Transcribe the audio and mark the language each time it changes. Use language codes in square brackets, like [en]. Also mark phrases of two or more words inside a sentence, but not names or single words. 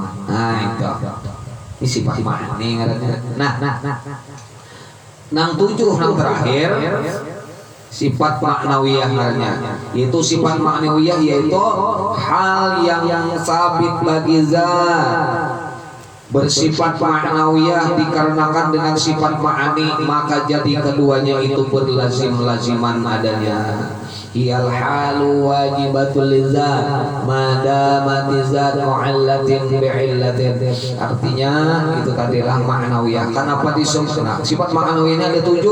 [id] Nah itu, ini sifat ma'ani. Nang 7 nang terakhir sifat ma'nawiyahnya, yaitu sifat ma'nawiyah yaitu hal yang sabit bagi zat bersifat ma'nawiyah dikarenakan dengan sifat ma'ani maka jadi keduanya itu berlazim-laziman adanya. [ar] هي الحال الواجبة للذات ما دامت الذات معللة بعلة. [id] Artinya itu tadilah ma'nawiyah. Kenapa disebut? Nah, sifat ma'nawiyahnya ada 7.